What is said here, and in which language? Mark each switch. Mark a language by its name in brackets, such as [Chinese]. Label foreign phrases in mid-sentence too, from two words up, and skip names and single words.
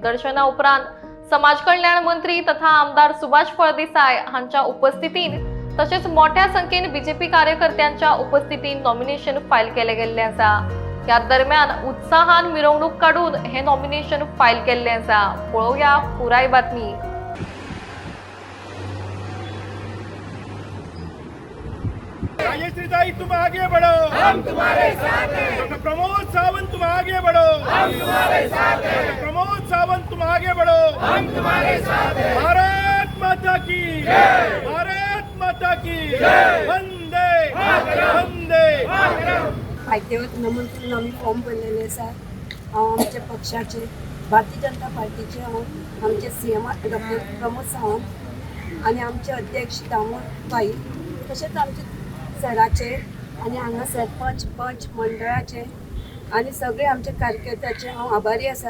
[Konkani] दर्शना उपरांत समाज कल्याण मंत्री तथा आमदार सुभाष फळदेसाय हांच्या उपस्थितीत तसेच मोठ्या संख्येन बीजेपी कार्यकर्त्यांच्या उपस्थितीत नॉमिनेशन फायल केले गेल्ले आसा। या दरम्यान उत्साहान मिरवणूक काढून हे नॉमिनेशन फायल केल्ले आसा। पळोवया पुराय बातमी। [Hindi] राजश्री तुम आगे बढ़ो, हम तुम्हारे साथ हैं। डॉक्टर प्रमोद सावंत तुम आगे बढ़ो, हम तुम्हारे साथ हैं। डॉक्टर प्रमोद सावंत तुम आगे बढ़ो, हम तुम्हारे साथ हैं। भारत माता की जय, भारत माता की जय। वंदे वंदे [Konkani] फायद्यावर नमून करून आम्ही फॉर्म भरलेले आसा। हांव आमच्या पक्षाचे भारतीय जनता पार्टीचे आमचे CM डॉक्टर प्रमोद सावंत आणि आमचे अध्यक्ष दामोदर भाई तसेच आमचे सराचे आणि हांगा सरपंच पंच मंडळाचे आणि सगळे आमचे कार्यकर्त्याचे हांव आभारी आसा।